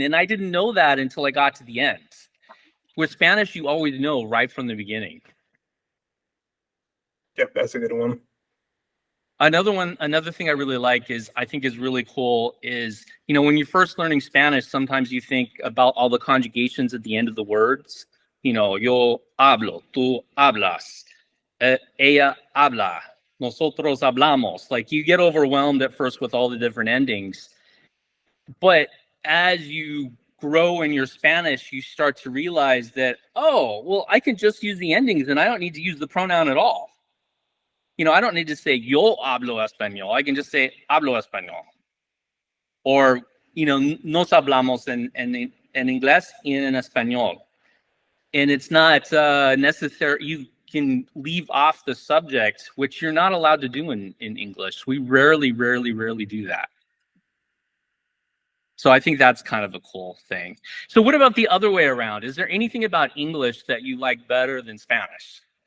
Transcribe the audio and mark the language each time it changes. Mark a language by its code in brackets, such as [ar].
[en] And I didn't know that until I got to the end. With Spanish, you always know right from the beginning. Yep, that's a good one. Another thing I really like I think is really cool is, when you're first learning Spanish, sometimes you think about all the conjugations at the end of the words. [es] Yo hablo, tú hablas, ella habla, nosotros hablamos. [en] Like, you get overwhelmed at first with all the different endings. But as you grow in your Spanish, you start to realize that, oh, well, I can just use the endings and I don't need to use the pronoun at all. I don't need to say [es] yo hablo español. [en] I can just say [es] hablo español. [en] Or, [es] nos hablamos en inglés y en español. [en] And it's not necessary. You can leave off the subject, which you're not allowed to do in English. We rarely do that. So I think that's kind of a cool thing. So what about the other way around? Is there anything about English that you like better than Spanish?